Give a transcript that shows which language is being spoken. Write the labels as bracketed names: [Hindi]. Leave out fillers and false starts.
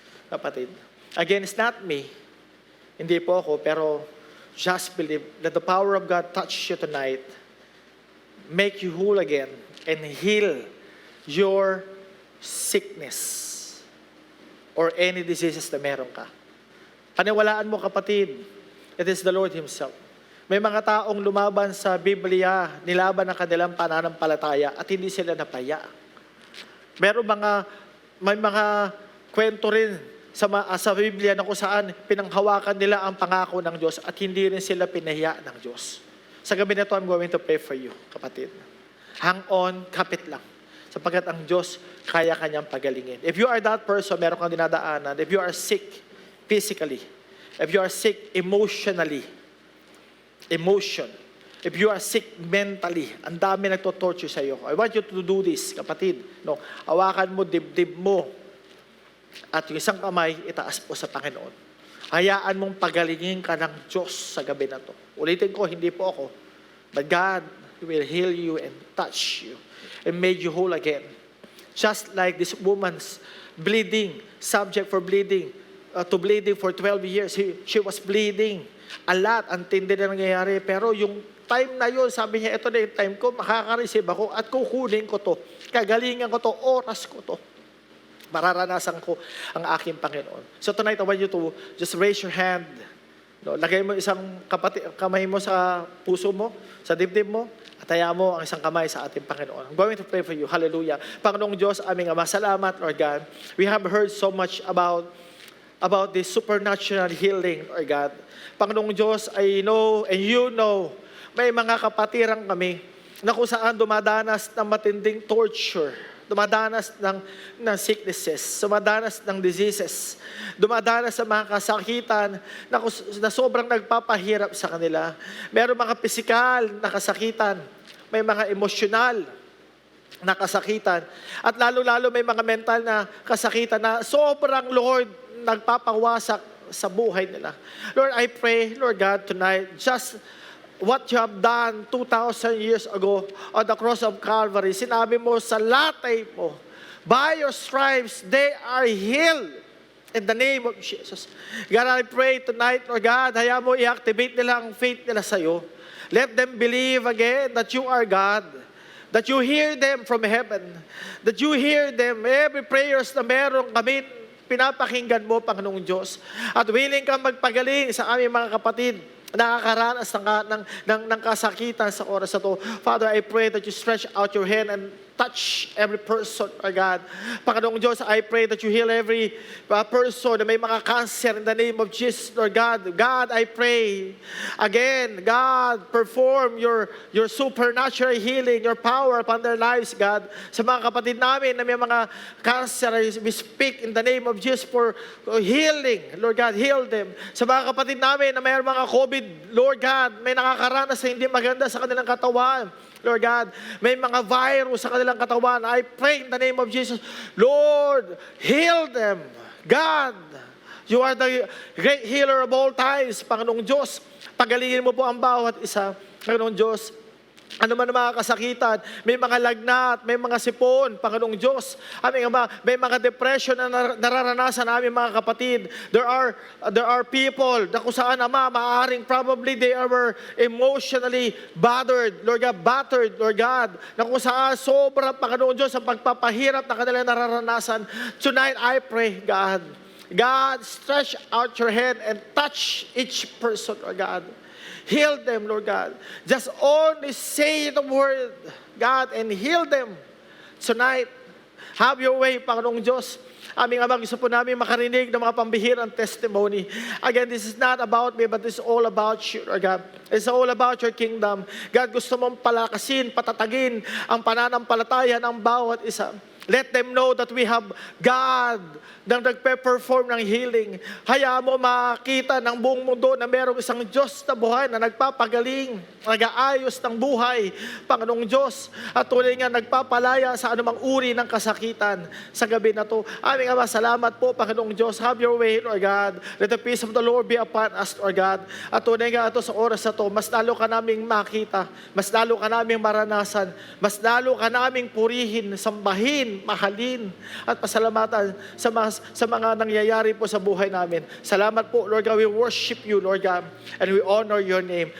[English] kapatid. Again, it's not me. [Filipino] Hindi po ako, pero [English] just believe that the power of God touch you tonight, make you whole again, and heal your sickness or any diseases [Filipino] na meron ka. Paniwalaan mo, kapatid, [English] it is the Lord Himself. [Filipino] May mga taong lumaban sa Biblia, nilaban ang kanilang pananampalataya at hindi sila napaya. May mga kwento rin sa Biblia na kung saan pinanghawakan nila ang pangako ng Diyos at hindi rin sila pinahiya ng Diyos. Sa gabi na ito, [English] I'm going to pray for you, kapatid. Hang on, [Filipino] kapit lang. Sapagkat ang Diyos, kaya kanyang pagalingin. [English] If you are that person, meron kang dinadaanan. If you are sick physically, if you are sick emotionally, if you are sick mentally, [Filipino] ang dami nagto-torture sa iyo. [English] I want you to do this, kapatid. [Filipino] No, hawakan mo, dibdib mo, at yung isang kamay, itaas po sa Panginoon. Hayaan mong pagalingin ka ng Diyos sa gabi na to. Ulitin ko, hindi po ako. [English] But God will heal you and touch you and made you whole again. Just like this woman's bleeding, subject for bleeding, to bleeding for 12 years. She was bleeding a lot. [Filipino] Ang tindi na nangyayari. Pero yung time na yun, sabi niya, ito na yung time ko, makaka-receive ako at kukunin ko to. Kagalingan ko to, oras ko to. Mararanasan ko ang aking Panginoon. [English] So tonight, I want you to just raise your hand. [Filipino] No, lagay mo isang kamay mo sa puso mo, sa dibdib mo, at hayaan mo ang isang kamay sa ating Panginoon. [English] I'm going to pray for you. Hallelujah. [Filipino] Panginoong Diyos, aming Ama, salamat, [English] Lord God. We have heard so much about this supernatural healing, Lord God. [Filipino] Panginoong Diyos, [English] I know and you know, [Filipino] may mga kapatiran kami na kung saan dumadanas ng matinding torture, dumadanas ng sicknesses, dumadanas ng diseases, dumadanas sa mga kasakitan na sobrang nagpapahirap sa kanila. Meron mga pisikal na kasakitan, may mga emosyonal na kasakitan, at lalo-lalo may mga mental na kasakitan na sobrang, Lord, nagpapawasak sa buhay nila. [English] Lord, I pray, Lord God, tonight, just what you have done 2,000 years ago on the cross of Calvary. [Filipino] Sinabi mo sa latay mo, [English] by your stripes, they are healed in the name of Jesus. God, I pray tonight, Lord God, [Filipino] hayaan mo i-activate nila ang faith nila sa iyo. [English] Let them believe again that you are God, that you hear them from heaven, that you hear them, every prayers [Filipino] na meron kami, pinapakinggan mo, Panginoong Diyos, at willing kang magpagaling sa aming mga kapatid nakakaranas ng kasakitan sa oras na to. [English] Father, I pray that you stretch out your hand and touch every person, my God. Panginoong Diyos, I pray that you heal every person [Filipino] na may mga [English] cancer in the name of Jesus, Lord God. God, I pray again, God, perform your supernatural healing, your power upon their lives, God. [Filipino] Sa mga kapatid namin na may mga [English] cancer, we speak in the name of Jesus for healing. Lord God, heal them. [Filipino] Sa mga kapatid namin na may mga COVID, Lord God, may nakakaranas na hindi maganda sa kanilang katawan, Lord God, may mga virus sa kanilang katawan. [English] I pray in the name of Jesus, Lord, heal them. God, you are the great healer of all times, Panginoong Diyos. [Filipino] Pagalingin mo po ang bawat isa, Panginoong Diyos. Ano man ang mga kasakitan, may mga lagnat, may mga sipon, Panginoong Diyos. Aming Ama, may mga depression na nararanasan namin mga kapatid. [English] There are people [Filipino] na kung saan, Ama, maaaring [English] probably they were emotionally battered, [Filipino] Lord God, na kung saan sobrang, Panginoong Diyos, ang pagpapahirap na kanilang nararanasan. [English] Tonight, I pray, God, stretch out your hand and touch each person, Lord God. Heal them, Lord God. Just only say the word, God, and heal them. Tonight, have your way, Panginoong Diyos. [Filipino] Aming Ama, gusto po namin makarinig ng mga pambihirang testimony. [English] Again, this is not about me, but this is all about you, Lord God. It's all about your kingdom. [Filipino] God, gusto mong palakasin, patatagin ang pananampalataya ng bawat isa. [English] Let them know that we have God [Filipino] na nagpe-perform ng [English] healing. [Filipino] Hayaan mo makita ng buong mundo na mayroong isang Diyos na buhay na nagpapagaling, nag-aayos ng buhay, Panginoong Diyos. At tuloy nga nagpapalaya sa anumang uri ng kasakitan sa gabi na to. Aming Ama, salamat po, Panginoong Diyos. [English] Have your way, Lord God. Let the peace of the Lord be upon us, Lord God. [Filipino] At tuloy nga ito sa oras na to, mas lalo ka naming makita, mas lalo ka naming maranasan, mas lalo ka naming purihin, sambahin, purihin, mahalin, at pasalamatan sa mga nangyayari po sa buhay namin. Salamat po, [English] Lord God, we worship you, Lord God, and we honor your name.